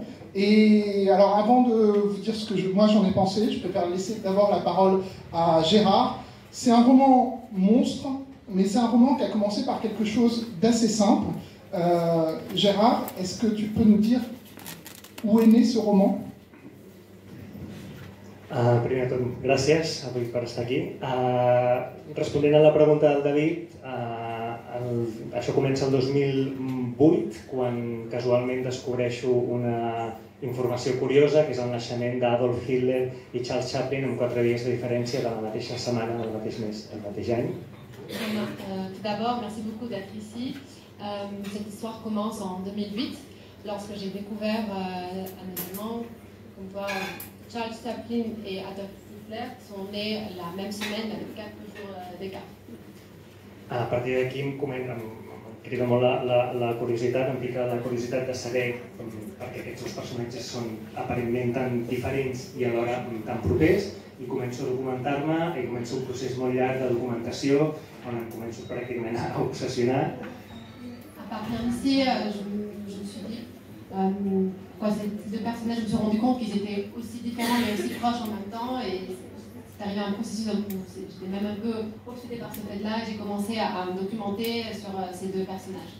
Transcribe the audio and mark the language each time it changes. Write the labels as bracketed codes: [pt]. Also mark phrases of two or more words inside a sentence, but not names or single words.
[fr] Et alors, avant de vous dire ce que moi j'en ai pensé, je préfère laisser d'abord la parole à Gérard. C'est un roman monstre, mais c'est un roman qui a commencé par quelque chose d'assez simple. Gérard, est-ce que tu peux nous dire où est né ce roman? [ca] Primer de tot, gràcies avui per estar aquí. Responent a la pregunta del David, això comença el 2008, quan casualment descobreixo una informació curiosa, que és el naixement d'Adolf Hitler i Charles Chaplin en 4 dies de diferència de la mateixa setmana, del mateix mes, del mateix any. [fr] Tout d'abord, merci beaucoup d'être ici. Cette histoire commence en 2008, lorsque j'ai découvert un événement comme quoi Charles Chaplin et Adolf Hitler sont nés la même semaine avec 4 jours d'écart. [ca] A partir d'aquí em crida molt la curiositat, em pica la curiositat de saber perquè aquests dos personatges són aparentment tan diferents i alhora tan propers, i començo a documentar-me, i començo un procés molt llarg de documentació on em començo pràcticament a obsessionar. [fr] À partir d'ici, je me suis dit, quoi, ces deux personnages, je me suis rendu compte qu'ils étaient aussi différents mais aussi proches en même temps, et c'est arrivé un processus où j'étais même un peu obsédée par ce fait-là, et j'ai commencé à me documenter sur ces deux personnages.